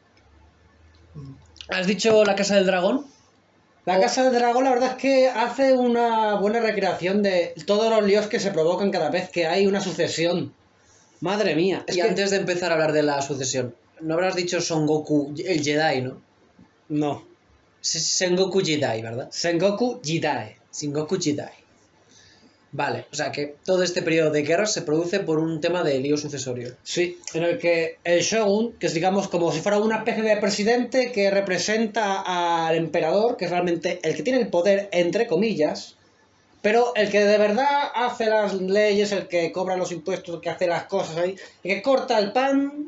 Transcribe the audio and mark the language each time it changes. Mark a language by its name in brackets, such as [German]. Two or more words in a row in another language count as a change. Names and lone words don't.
[Spanish] ¿Has dicho La Casa del Dragón? La Casa del Dragón, la verdad es que hace una buena recreación de todos los líos que se provocan cada vez que hay una sucesión. Madre mía. Y antes de empezar a hablar de la sucesión, no habrás dicho Son Goku, el Jedi, ¿no? No. Sengoku Jidai, ¿verdad? Sengoku Jidai. Sengoku Jidai. Vale, o sea que todo este periodo de guerra se produce por un tema de lío sucesorio. Sí, en el que el shogun, que es digamos como si fuera una especie de presidente que representa al emperador, que es realmente el que tiene el poder, entre comillas, pero el que de verdad hace las leyes, el que cobra los impuestos, el que hace las cosas ahí, el que corta el pan.